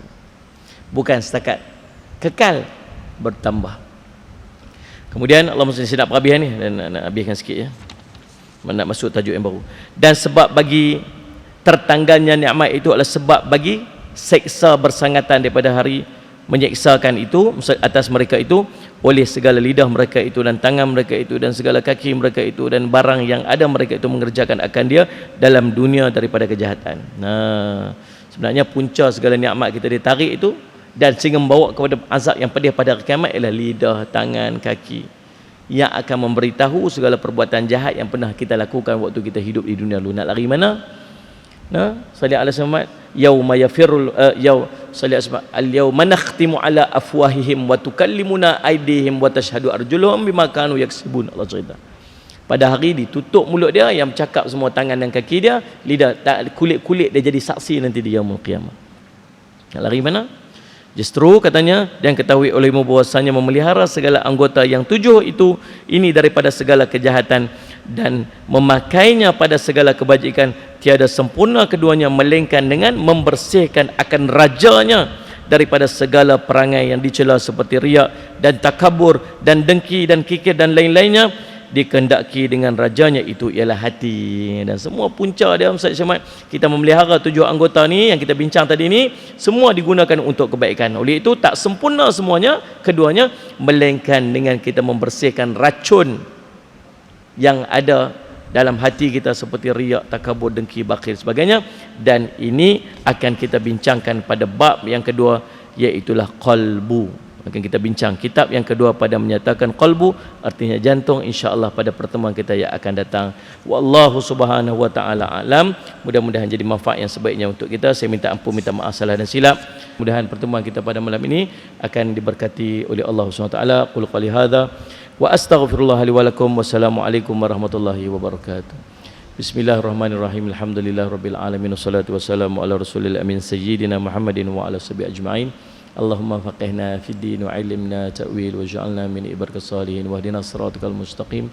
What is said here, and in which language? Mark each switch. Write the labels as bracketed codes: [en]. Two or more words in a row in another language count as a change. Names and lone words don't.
[ms] Bukan setakat kekal, bertambah. Kemudian Allah mesti nak perhabiskan ni, dan nak habiskan sikit ya. Nak masuk tajuk yang baru. Dan sebab bagi tertanggalnya nikmat itu adalah sebab bagi seksa bersangatan daripada hari menyeksakan itu atas mereka itu, oleh segala lidah mereka itu dan tangan mereka itu dan segala kaki mereka itu dan barang yang ada mereka itu mengerjakan akan dia dalam dunia daripada kejahatan. Sebenarnya punca segala nikmat kita ditarik itu dan sehingga membawa kepada azab yang pedih pada hari kiamat ialah lidah, tangan, kaki, yang akan memberitahu segala perbuatan jahat yang pernah kita lakukan waktu kita hidup di dunia dulu. Nak lari mana? [ar] صالح على محمد، يوما يفير الصالح اليوم نختم على أفواههم وتكلمنا أيديهم وتشهد أرجلهم بما كانوا يكسبون. [ms] Allah cerita, pada hari ditutup mulut dia, yang bercakap semua tangan dan kaki dia, lidah, kulit-kulit dia jadi saksi nanti di [ar] يوم القيامة. [ms] Nak lari mana? Justru katanya, dan ketahui olehmu bahwasanya memelihara segala anggota yang 7 itu, ini daripada segala kejahatan, dan memakainya pada segala kebajikan, tiada sempurna keduanya melainkan dengan membersihkan akan rajanya daripada segala perangai yang dicela seperti riak dan takabur dan dengki dan kikir dan lain-lainnya, dikehendaki dengan rajanya itu ialah hati. Dan semua punca dia Ustaz Syamad, kita memelihara 7 anggota ni yang kita bincang tadi ni, semua digunakan untuk kebaikan. Oleh itu tak sempurna semuanya, keduanya, melainkan dengan kita membersihkan racun yang ada dalam hati kita seperti riak, takabur, dengki, bakhil sebagainya. Dan ini akan kita bincangkan pada bab yang kedua, iaitulah qalbu. Akan kita bincang kitab yang kedua pada menyatakan qalbu, artinya jantung, [ar] إن شاء الله [ms] pada pertemuan kita yang akan datang. [ar] والله سبحانه وتعالى أعلم. [ms] Mudah-mudahan jadi manfaat yang sebaiknya untuk kita. Saya minta ampun, minta maaf salah dan silap. Mudah-mudahan pertemuan kita pada malam ini akan diberkati oleh Allah [ar] سبحانه وتعالى. قل قالي هذا وأستغفر الله لي ولكم. والسلام عليكم ورحمة الله وبركاته. بسم الله الرحمن الرحيم. الحمد لله رب العالمين والصلاة والسلام على رسول الأمين سيدنا محمد وعلى صحبه أجمعين. اللهم فقهنا في الدين وعلمنا التأويل واجعلنا من عبادك الصالحين واهدنا الصراط المستقيم.